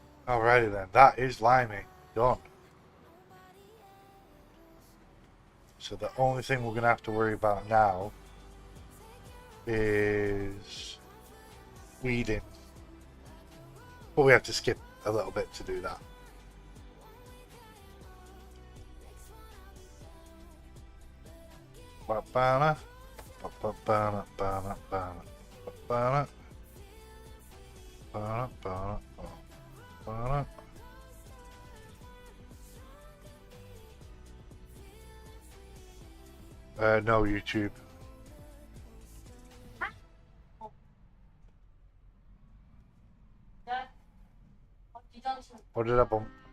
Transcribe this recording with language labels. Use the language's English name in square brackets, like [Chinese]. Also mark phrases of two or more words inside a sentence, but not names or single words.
[English] Alrighty then, that is Limey. Done. So the only thing we're going to have to worry about now is weeding. But we have to skip a little bit to do that. Ba-ba-na, ba-ba-ba-na, ba-na, ba-na, ba-ba-na, ba-na, ba-na, ba-na. No, YouTube. What did I bump?